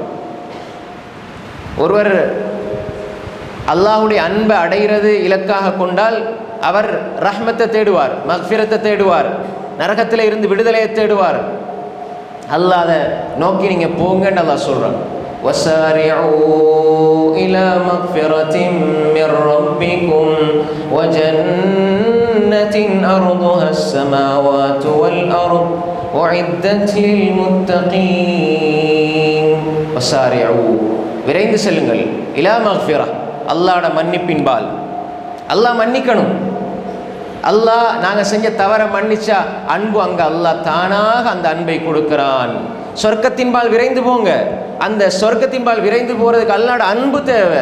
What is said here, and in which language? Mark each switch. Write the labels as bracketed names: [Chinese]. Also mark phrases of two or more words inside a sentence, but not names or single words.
[Tamil] ஒருவர் அல்லாஹுடைய அன்பை அடைகிறது இலக்காக கொண்டால் அவர் ரஹ்மத்தை தேடுவார், மக்ஃபிரத்தை தேடுவார், நரகத்தில் இருந்து விடுதலையை தேடுவார். அல்லாஹ் அதை நோக்கி நீங்க போங்கன்னு அல்லாஹ் சொல்றான். [Arabic] وَسَارِعُوا إِلَى مَغْفِرَةٍ مِّن رَّبِّكُمْ وَجَنَّةٍ أَرْضُهَا السَّمَاوَاتُ وَالْأَرْضُ وَأُعِدَّتْ لِلْمُتَّقِينَ. وَسَارِعُوا, [Tamil] விரைந்து செல்லுங்கள். [Arabic] إلى مغفرة, [Tamil] அல்லாஹ்ட மன்னிப்பின்பால். அல்லாஹ் மன்னிக்கணும். அல்லாஹ் நாங்கள் செஞ்ச தவறை மன்னிச்சா அன்பு அங்கே அல்லாஹ் தானாக அந்த அன்பை கொடுக்கிறான். சொர்க்கத்தின்பால் விரைந்து போங்க. அந்த சொர்க்கத்தின்பால் விரைந்து போகிறதுக்கு அல்லாஹ்ட அன்பு தேவை.